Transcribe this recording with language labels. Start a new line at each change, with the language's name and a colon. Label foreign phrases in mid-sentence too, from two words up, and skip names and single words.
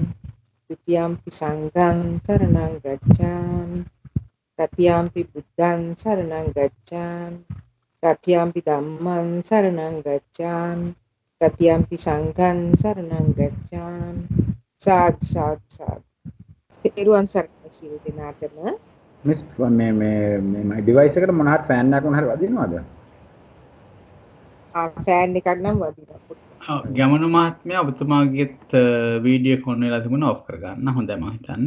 Pali: ဒ ුතියම්පි සංඝං සරණං ගච්ඡාමි. තතියම්පි බුද්ධං සරණං ගච්ඡාමි. තතියම්පි ධම්මං සරණං ගච්ඡාමි. තතියම්පි සංඝං සරණං ගච්ඡාමි. සාදු සාදු සාදු.
Sinhala: තෙරුවන් සරණයි සියලු දෙනාටම. මිස් මේ ඩිවයිස් එකට මොන හරි ෆෑන් එකක් මොන හරි වදිනවද? ෆෑන් එකක් නම් වදිනවා. ගමනු මහත්මයා ඔබතුමාගේත් වීඩියෝ කොන් වෙලා තිබුණා ඔෆ් කරගන්න. හොඳයි මම හිතන්නේ.